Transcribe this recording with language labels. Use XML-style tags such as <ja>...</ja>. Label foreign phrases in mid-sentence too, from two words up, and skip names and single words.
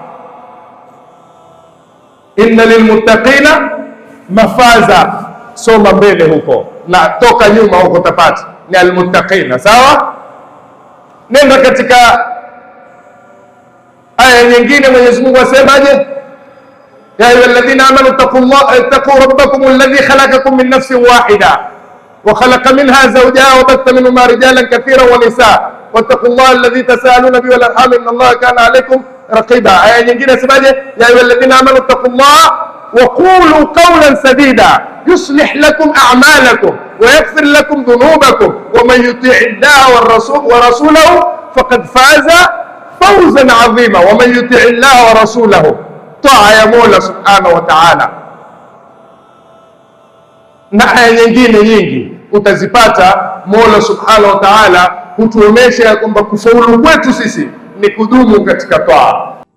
<ar>إن للمتقين مفازا,</ar> <sw>soma mbele huko na toka nyuma huko utapata ni almuttaqina. Sawa, nenda katika aya nyingine Mwenyezi Mungu asemaje?</sw> <ar>يا أيها الذين آمنوا اتقوا ربكم الذي خلقكم من نفس واحدة وخلق منها زوجها وبث منهما رجالا كثيرا ونساء واتقوا الله الذي تساءلون به والأرحام إن الله كان عليكم رقيبا.</ar> <sw>Aya nyingine asemaje?</sw> <ar>يا أيها الذين آمنوا اتقوا الله وقولوا قولا سديدا يصلح لكم أعمالكم ويغفر لكم ذنوبكم ومن يطع الله ورسوله فقد فاز فوزا عظيما. ومن يطع الله ورسوله,</ar> <sw>taa ya Mola</sw> <ar>سبحانه وتعالى.</ar> <sw>Na aya nyingine nyingi utazipata Mola</sw> <ar>سبحانه وتعالى</ar> <sw>hutuonesha ya kwamba kufaulu kwetu sisi ni kudumu katika taa.</sw>